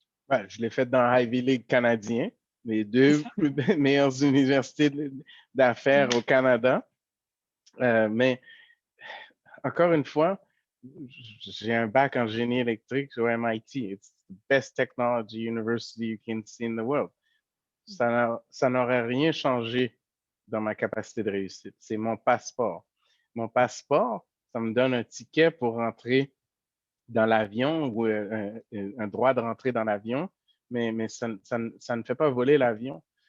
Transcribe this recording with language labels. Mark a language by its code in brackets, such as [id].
[fr] Ouais, je l'ai fait dans Ivy League canadien, les deux meilleures universités d'affaires au Canada. Mais encore une fois, j'ai un bac en génie électrique au MIT. [en] It's the best technology university you can see in the world. [fr] Ça n'aurait rien changé dans ma capacité de réussite. C'est mon passeport. Mon passeport, ça me donne un ticket pour rentrer dans l'avion ou un droit de rentrer dans l'avion, mais ça ne fait pas voler l'avion.